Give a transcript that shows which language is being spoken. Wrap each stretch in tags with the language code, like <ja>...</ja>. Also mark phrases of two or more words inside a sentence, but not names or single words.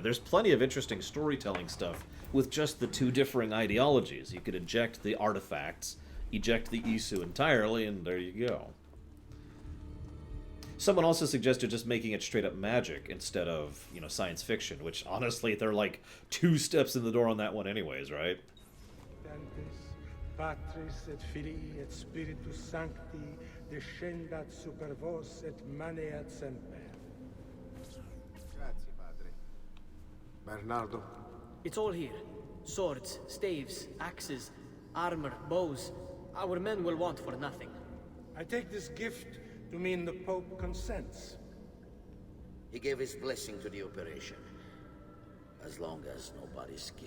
<en>There's plenty of interesting storytelling stuff with just the two differing ideologies. You could eject the artifacts, eject the Isu entirely, and there you go. Someone also suggested just making it straight up magic instead of, you know, science fiction, which honestly, they're like 2 steps in the door on that one anyways, right?</en> <la>Patris et Filii et Spiritus Sancti descendat super vos et maneat semper.</la> <it>Grazie, Padre. Bernardo?</it> <en>It's all here. Swords, staves, axes, armor, bows. Our men will want for nothing. I take this gift to mean the Pope consents. He gave his blessing to the operation. As long as nobody's killed.</en>